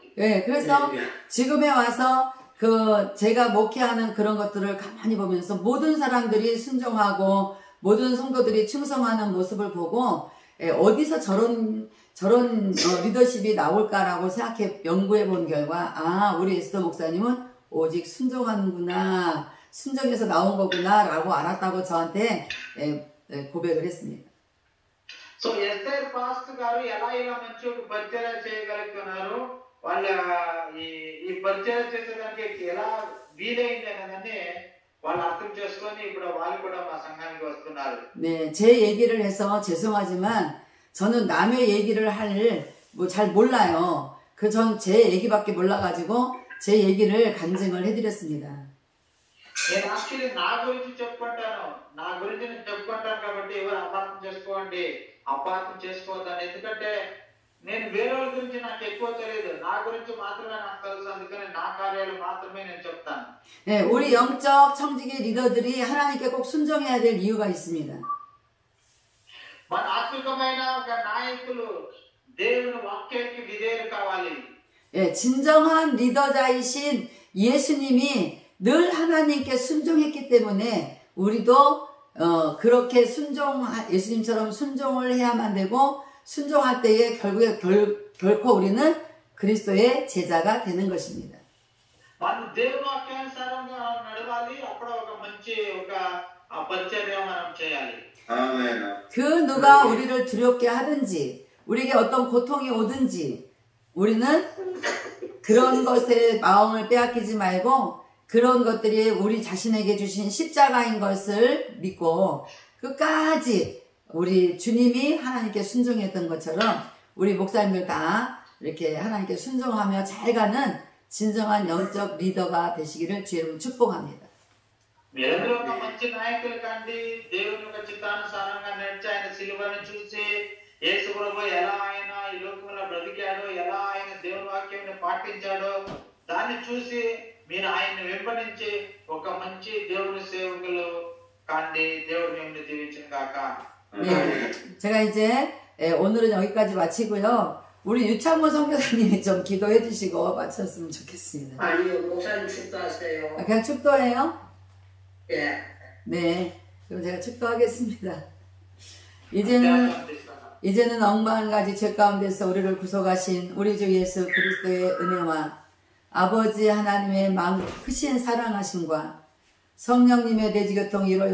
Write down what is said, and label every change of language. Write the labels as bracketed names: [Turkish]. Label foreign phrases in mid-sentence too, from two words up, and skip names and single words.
[Korean] 네, 그래서 지금에 와서 제가 목회하는 그런 것들을 가만히 보면서 모든 사람들이 순종하고 모든 성도들이 충성하는 모습을 보고 어디서 저런 리더십이 나올까라고 생각해 연구해 본 결과 우리 에스더 목사님은 오직 순종하는구나, 순종해서 나온 거구나라고 알았다고 저한테 고백을 했습니다. [Telugu] సో ఎస్ఐ పాస్ట్ గారు ఎలా ఇలా మంచి పరిచయం చేయగలుగుతున్నారు, వాళ్ళ ఈ పరిచయం చేసేదానికి ఎలా వీలైంది అనేదాన్ని వాళ్ళు అర్థం చేసుకొని ఇప్పుడు వాళ్ళు కూడా మా సంఘానికి వస్తున్నారు. [Korean] 네, 제 얘기를 해서 죄송하지만 저는 남의 얘기를 잘 몰라요. 전 제 얘기밖에 몰라가지고 제 얘기를 간증을 해드렸습니다. [Telugu] నేను యాక్చువల్లీ నా గురించి చెప్పుకుంటాను, నా గురించి నేను చెప్పుకుంటాను కాబట్టి ఎవరు అపార్థం చేసుకోవద్దని. ఎందుకంటే నేను వేరే వాళ్ళ గురించి నాకు ఎక్కువ తెలియదు, నా గురించి మాత్రమే నాకు తెలుసు. అందుకని నా కార్యాలు మాత్రమే నేను చెప్తాను. [Korean] 네, 우리 영적 청지기 리더들이 하나님께 꼭 순종해야 될 이유가 있습니다. [Telugu] మన ఆత్మికమైన ఒక నాయకులు దేవుని వాక్యానికి విధేయులు కావాలి. [Korean] 진정한 리더자이신 예수님이 늘 하나님께 순종했기 때문에 우리도 그렇게 예수님처럼 순종을 해야만 되고 순종할 때에 결국에 결코 우리는 그리스도의 제자가 되는 것입니다. [Telugu] మనం దేవుని వాక్యానుసారంగా నడవాలి. అప్పుడు ఒక మంచి ఒక ఆ పరిచర్య మనం చేయాలి. ఆమేన్. [Korean] 그 누가 우리를 두렵게 하든지 우리에게 어떤 고통이 오든지 우리는 그런 것에 마음을 빼앗기지 말고 그런 것들이 우리 자신에게 주신 십자가인 것을 믿고 끝까지 우리 주님이 하나님께 순종했던 것처럼 우리 목사님들 다 이렇게 하나님께 순종하며 잘 가는 진정한 영적 리더가 되시기를 주의 축복합니다. [Telugu] మీరందరూ ఒక మంచి నాయకులు కండి, దేవుని యొక్క చిత్తానుసారంగా నడిచి ఆయన సిలువను చూసి యేసు ప్రభు ఎలా ఆయన ఈ లోకంలో బ్రతికాడో, ఎలా ఆయన దేవుని వాక్యాన్ని పాటించాడో దాన్ని చూసి మీరు ఆయన్ని వెంబడించి ఒక మంచి దేవుని సేవకులు కండి. దేవుడు మిమ్మల్ని దీవించును గాక. [Korean] 네, 제가 이제 오늘은 여기까지 마치고요. 우리 유창모 선교사님이 좀 기도해 주시고 마쳤으면 좋겠습니다. 아니요, 목사님 축도하세요. 아, 그냥 축도해요? 예. 네, 그럼 제가 축도하겠습니다. 이제는 억만 가지 죄 가운데서 우리를 구속하신 우리 주 예수 그리스도의 은혜와 아버지 하나님의 크신 사랑하심과 성령님의 대지교통 이로